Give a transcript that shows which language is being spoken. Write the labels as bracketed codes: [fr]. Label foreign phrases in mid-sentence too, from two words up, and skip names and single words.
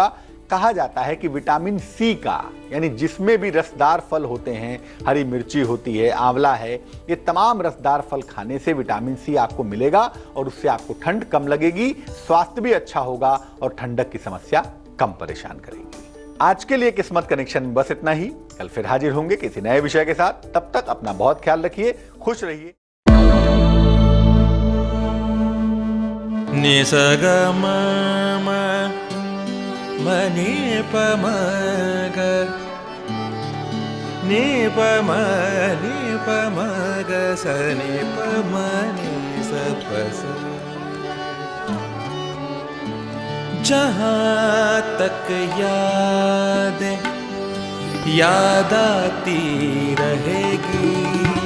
[hi] कहा जाता है कि विटामिन सी का, यानी जिसमें भी रसदार फल होते हैं, हरी मिर्ची होती है, आंवला है, ये तमाम रसदार फल खाने से विटामिन सी आपको मिलेगा और उससे आपको ठंड कम लगेगी, स्वास्थ्य भी अच्छा होगा और ठंडक की समस्या कम परेशान करेगी। आज के लिए किस्मत कनेक्शन में बस इतना ही। कल फिर हाजिर होंगे किसी नए विषय के साथ। तब तक अपना बहुत ख्याल रखिए, खुश रहिए। निसग म नि प म ग नि प म ग स नि प म नि स प स। जहाँ तक याद आती रहेगी।